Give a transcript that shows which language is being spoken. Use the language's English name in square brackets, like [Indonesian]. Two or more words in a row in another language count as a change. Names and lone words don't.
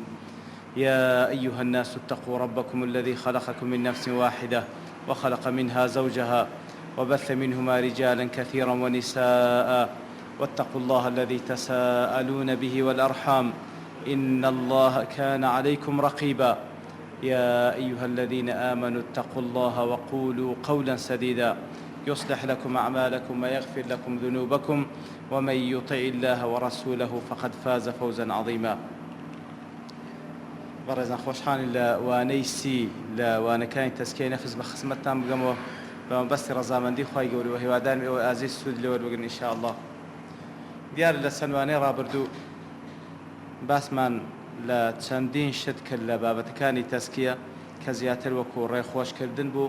[Arabic] يا أيها الناس اتقوا ربكم الذي خلقكم من نفس واحدة وخلق منها زوجها وبث منهما رجالا كثيرا ونساء، واتقوا الله الذي تساءلون به والأرحام إن الله كان عليكم رقيبا. يا أيها الذين آمنوا اتقوا الله وقولوا قولا سديدا يصلح لكم أعمالكم ويغفر لكم ذنوبكم، ومن يطع الله ورسوله فقد فاز فوزا عظيما. [Central Kurdish] بەڕێزان خۆشحانی لە وانەی لە وانەکانی تەزکیەی نەفس بە خزمەتتان بگەمەوە بە مەبەستی ڕەزامەندی خوای گەورە و هیوادارم ئێوە ئازیز سوود لێوە بگرن ئینشاءالله. دیارە لە چەند وانەی ڕابردوو باسمان لە چەندین شت کرد لە بابەتەکانی تەزکیە کە زیاتر وەکو ڕێخۆشکردن بوو